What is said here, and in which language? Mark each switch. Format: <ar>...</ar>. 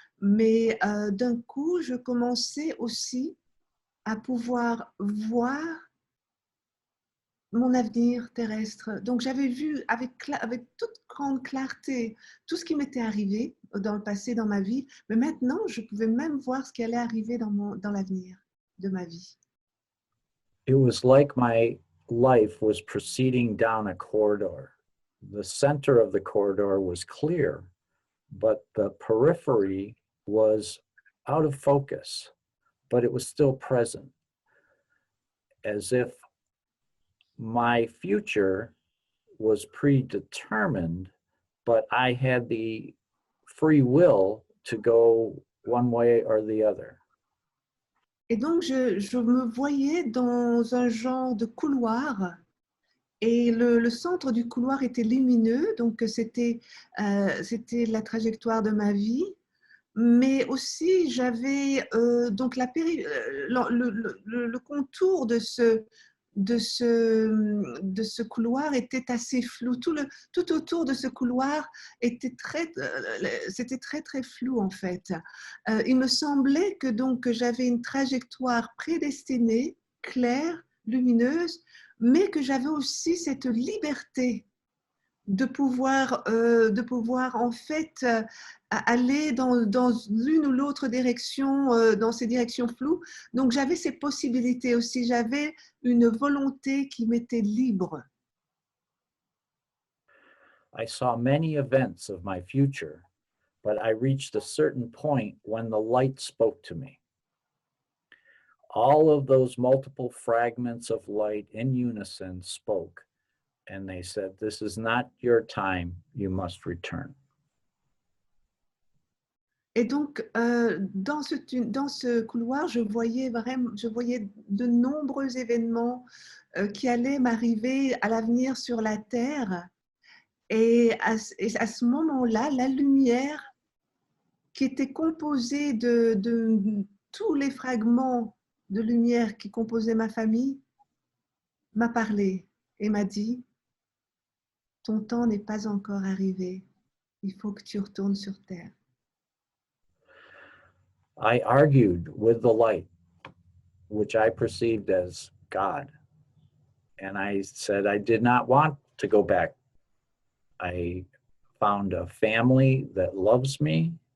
<fr>Mais d'un coup, je commençais aussi à pouvoir voir mon avenir terrestre. Donc, j'avais vu avec toute grande clarté tout ce qui m'était arrivé dans le passé, dans ma vie. Mais maintenant, je pouvais même voir ce qui allait arriver dans l'avenir de ma vie.</fr> <en>It was like my life was proceeding down a corridor. The center of the corridor was clear, but the periphery was out of focus, but it was still present, as if my future was predetermined, but I had the free will to go one way or the other.</en> <fr>Et donc, je me voyais dans un genre de couloir et le centre du couloir était lumineux, donc c'était la trajectoire de ma vie, mais aussi j'avais donc le contour de ce couloir était assez flou. Tout autour de ce couloir c'était très très flou en fait. Il me semblait que donc j'avais une trajectoire prédestinée, claire, lumineuse, mais que j'avais aussi cette liberté de pouvoir en fait aller dans l'une ou l'autre direction, dans ces directions floues. Donc j'avais ces possibilités aussi, j'avais une volonté qui m'était libre.</fr> <en>I saw many events of my future, but I reached a certain point when the light spoke to me. All of those multiple fragments of light in unison spoke, and they said, "This is not your time, you must return."</en> <fr>Et donc, dans ce couloir, je voyais de nombreux événements qui allaient m'arriver à l'avenir sur la Terre. Et à ce moment-là, la lumière qui était composée de tous les fragments de lumière qui composaient ma famille m'a parlé et m'a dit, ton temps n'est pas encore arrivé, il faut que tu retournes sur Terre.</fr> <en>I argued with the light, which I perceived as God. And I said I did not want to go back. I found a family that loves me.</en>